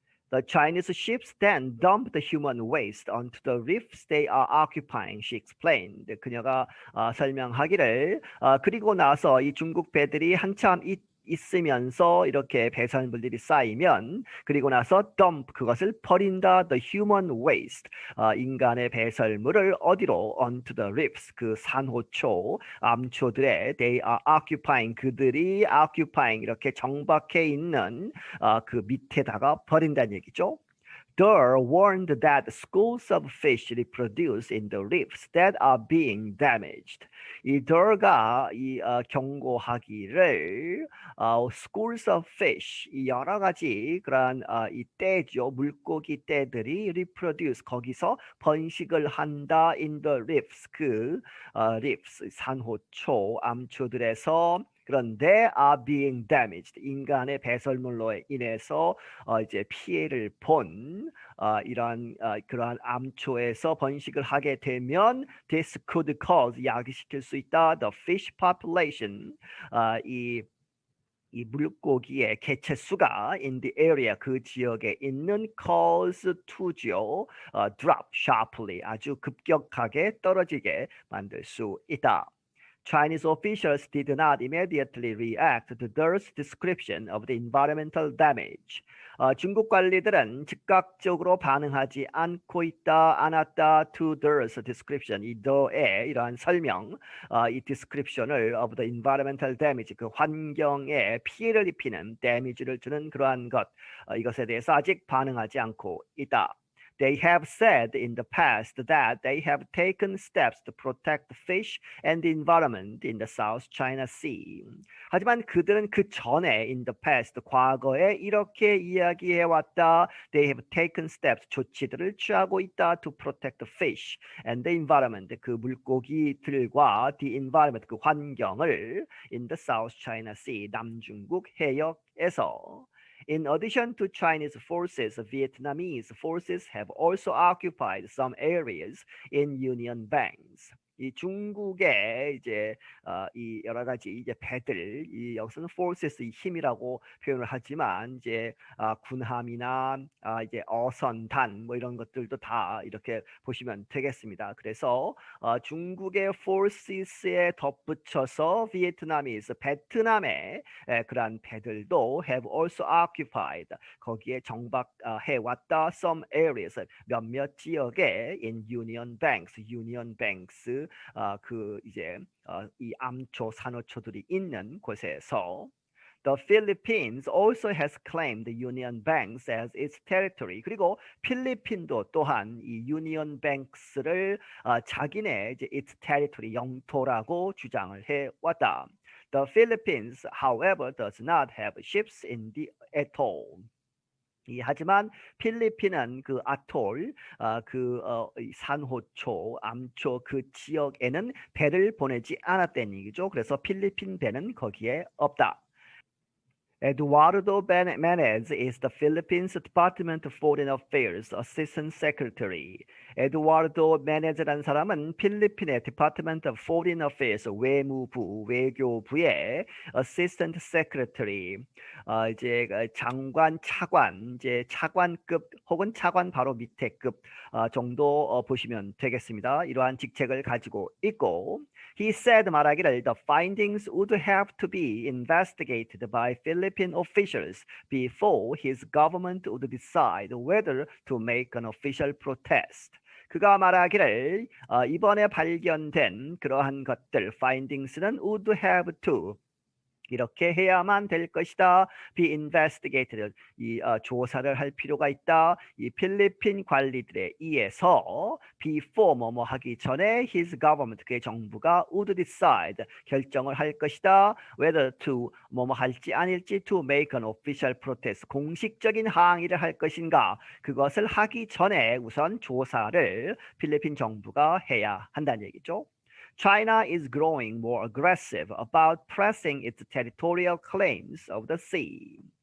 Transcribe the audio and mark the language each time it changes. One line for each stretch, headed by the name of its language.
English: The Chinese ships then dump the human waste onto the reefs they are occupying, she explained.
Korean: 그녀가 설명하기를 그리고 나서 이 중국 배들이 한참 있으면서 이렇게 배설물들이 쌓이면 그리고 나서 dump 그것을 버린다
English: the human waste
Korean: 인간의 배설물을 어디로
English: onto the reefs
Korean: 그 산호초 암초들에
English: they are occupying
Korean: 그들이 occupying 이렇게 정박해 있는 그 밑에다가 버린다는 얘기죠.
English: Durr warned that schools of fish reproduce in the reefs that are being damaged.
Korean: 이 Durr가 경고하기를
English: schools of fish
Korean: 이 여러 가지 그러한 이 떼죠 물고기 떼들이 reproduce 거기서 번식을 한다
English: in the reefs
Korean: 그 reefs 산호초 암초들에서 그런데
English: are being damaged
Korean: 인간의 배설물로 인해서 이제 피해를 본 이러한 그러한 암초에서 번식을 하게 되면
English: this could cause
Korean: 야기시킬 수 있다 the fish population 이 물고기의 개체 수가
English: in the area
Korean: 그 지역에 있는
English: cause to
Korean: 죠
English: drop sharply
Korean: 아주 급격하게 떨어지게 만들 수 있다.
English: Chinese officials did not immediately react to Durr's description of the environmental damage.
Korean: 중국 관리들은 즉각적으로 반응하지 않았다
English: to Durr's description.
Korean: 이 Durr의 이러한 설명, 이 description을
English: of the environmental damage,
Korean: 그 환경에 피해를 입히는 damage를 주는 그러한 것, 이것에 대해서 아직 반응하지 않고 있다.
English: They have said in the past that they have taken steps to protect the fish and the environment in the South China Sea.
Korean: 하지만 그들은 그 전에
English: in the past
Korean: 과거에 이렇게 이야기해 왔다.
English: They have taken steps
Korean: 조치들을 취하고 있다
English: to protect the fish and the environment
Korean: 그 물고기들과
English: the environment
Korean: 그 환경을
English: in the South China Sea
Korean: 남중국 해역에서.
English: In addition to Chinese forces, Vietnamese forces have also occupied some areas in Union Banks.
Korean: 이 중국의 이제 이 여러 가지 이제 배들, 이 여기서는 forces 이 힘이라고 표현을 하지만 이제 군함이나 이제 어선단 뭐 이런 것들도 다 이렇게 보시면 되겠습니다. 그래서 중국의 forces에 덧붙여서 비에트남이스 베트남의 그러한 배들도
English: have also occupied
Korean: 거기에 정박해 왔다
English: some areas
Korean: 몇몇 지역에
English: in Union Banks
Korean: 그 이제 이 암초 산호초들이 있는 곳에서
English: The Philippines also has claimed the Union Banks as its territory.
Korean: 그리고 필리핀도 또한 이 Union Banks를 자기네 이제
English: its territory
Korean: 영토라고 주장을 해 왔다.
English: The Philippines, however, does not have ships in the atoll.
Korean: 하지만 필리핀은 그 아톨, 산호초, 암초 그 지역에는 배를 보내지 않았다는 얘기죠. 그래서 필리핀 배는 거기에 없다.
English: Eduardo Menez is the Philippines Department of Foreign Affairs Assistant Secretary.
Korean: 에두아르도 메네즈라는 사람은 필리핀의 Department of Foreign Affairs 외무부 외교부의 Assistant Secretary 이제 장관 차관 이제 차관급 혹은 차관 바로 밑에급 정도 보시면 되겠습니다. 이러한 직책을 가지고 있고
English: He said
Korean: 말하기를
English: the findings would have to be investigated by Philippine officials before his government would decide whether to make an official protest.
Korean: 그가 말하기를 이번에 발견된 그러한 것들 findings는
English: would have to
Korean: 이렇게 해야만 될 것이다.
English: be investigated.
Korean: 조사를 할 필요가 있다. 이 필리핀 관리들에 의해서 before 뭐뭐 하기 전에
English: his government
Korean: 그의 정부가
English: would decide
Korean: 결정을 할 것이다.
English: whether to
Korean: 뭐뭐 할지 아닐지
English: to make an official protest
Korean: 공식적인 항의를 할 것인가 그것을 하기 전에 우선 조사를 필리핀 정부가 해야 한다는 얘기죠.
English: China is growing more aggressive about pressing its territorial claims of the sea.